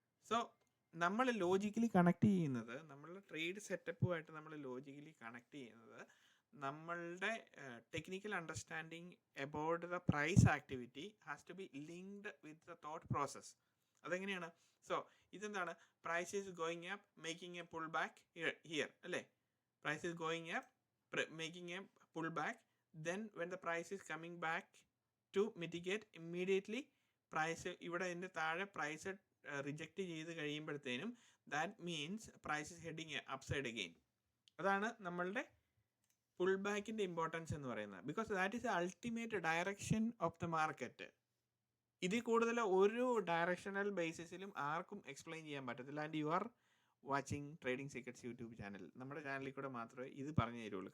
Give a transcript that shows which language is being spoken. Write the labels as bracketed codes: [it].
[ml] So നമ്മൾ logically connect ചെയ്യുന്നത്, നമ്മളുടെ ട്രേഡ് സെറ്റപ്പുമായിട്ട് നമ്മൾ ലോജിക്കലി കണക്ട് ചെയ്യുന്നത് നമ്മളുടെ [en] Technical understanding about the price activity has to be linked with the thought process. [ml] അതെങ്ങനെയാണ്? സോ ഇതെന്താണ്? [en] Price is going up, making a pullback here അല്ലേ. Price is going up, making a pullback. Then when the price is coming back to mitigate, immediately price [ml] ഇവിടെ ഇതിൻ്റെ താഴെ price reject ചെയ്ത് കഴിയുമ്പോഴത്തേനും [en] that means price is heading upside again. [ml] അതാണ് നമ്മളുടെ pull ബാക്കിൻ്റെ importance എന്ന് പറയുന്നത്. [en] Because that is the ultimate direction of the market. [ml] ഇതിൽ കൂടുതൽ ഒരു ഡയറക്ഷണൽ ബേസിസിലും ആർക്കും എക്സ്പ്ലെയിൻ ചെയ്യാൻ പറ്റത്തില്ല. [en] And you are watching trading secrets YouTube channel. [ml] നമ്മുടെ ചാനലിൽ കൂടെ മാത്രമേ ഇത് പറഞ്ഞു തരുള്ളൂ.